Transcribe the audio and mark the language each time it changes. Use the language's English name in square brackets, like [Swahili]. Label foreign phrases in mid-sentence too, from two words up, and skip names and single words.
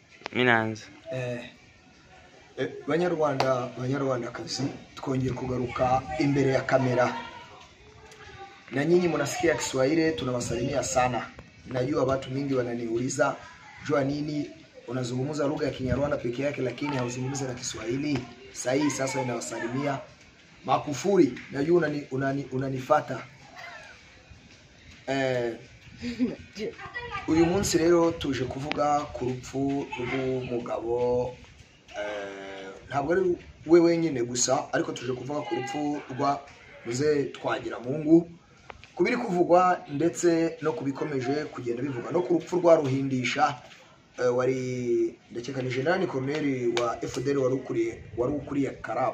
[Kinyarwanda] Minanze. Banyarwandakazi, twongeye kugaruka imbere ya kamera. [Swahili] Na nyinyi mnasikia Kiswahili, tunawasalimia sana. Najua watu mingi wananiuliza, jua nini unazungumza lugha ya Kinyarwanda peke yake lakini hauzungumzi na Kiswahili? Sahihi, sasa ninawasalimia. Makufuri, najua unanifuata. [Kinyarwanda] Uyu munsi rero tuje kuvuga ku rupfu rw'umugabo, ntabwo ari we wenyine gusa, ariko tuje kuvuga ku rupfu rwa Muzehe Twagiramungu, kubiri kuvugwa ndetse no kubikomeje kugenda bivuga, no ku rupfu rwa Ruhindisha, wari ndakeka ni [English] General Colonel [Kinyarwanda] wa FDL wari ukuriye Karab.